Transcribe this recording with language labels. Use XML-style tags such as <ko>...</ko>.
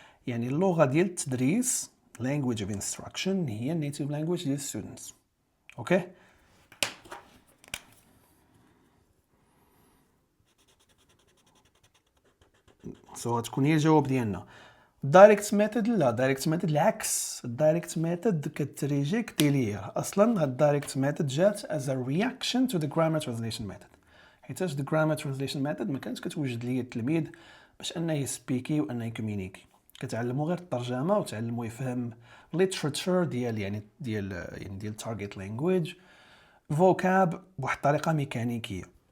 <ar>يعني اللغه ديال التدريس language of instruction هي النيتيف لانجويج ديال ستودنتس. اوكي سو غتكون هي الجواب ديالنا. دايركت ميثود لا، دايركت ميثود العكس. الدايركت ميثود كتريجيك ديلير. اصلا هاد الدايركت ميثود جات</ar> <en>as a reaction to the grammar translation method.</en> <ar>حيتاش</ar> <en>the grammar translation method</en> <ar>ما كانتش كتوجد ليه التلميذ باش انه يسبيكي وانه يكومينيكي. كتعلمو غير الترجمه وتعلمو يفهم literature ديال</ar> <en>target language vocab</en> <ar>بواحد الطريقه ميكانيكيه.</ar>